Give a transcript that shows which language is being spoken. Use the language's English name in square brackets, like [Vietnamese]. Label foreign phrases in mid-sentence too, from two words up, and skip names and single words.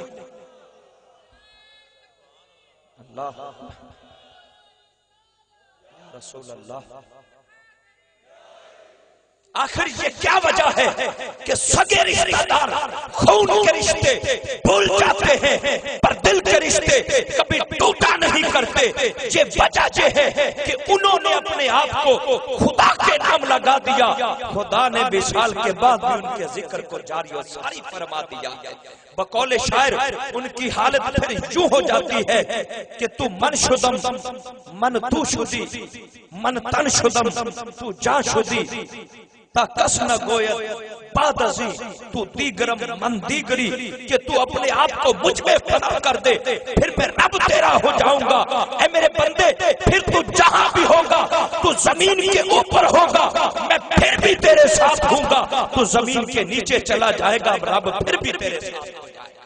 [Arabic] اللہ رسول اللہ, [Urdu] آخر یہ کیا وجہ ہے کہ سگے رشتہ دار خون کے رشتے بھول جاتے ہیں پر دل کے رشتے کبھی ٹوٹا نہیں کرتے؟ یہ وجہ یہ ہے کہ انہوں نے اپنے آپ کو خدا کے نام لگا دیا. خدا نے وصال کے بعد بھی ان کے ذکر کو جاری و ساری فرما دیا. بقول شاعر ان کی حالت پھر یوں ہو جاتی ہے کہ [Persian] تو من شدم من تو شدی, من تن شدم تو جان شدی, تا کس نہ گوید بعد ازیں تو دیگرم من دیگری, [Urdu] کہ تو اپنے آپ کو مجھ میں فنا کر دے پھر میں رب تیرا ہو جاؤں گا. اے میرے بندے پھر تو جہاں بھی ہوگا, تو زمین کے اوپر ہوگا میں پھر بھی تیرے ساتھ ہوں گا, تو زمین کے نیچے چلا جائے گا رب پھر بھی تیرے ساتھ ہو جائے گا.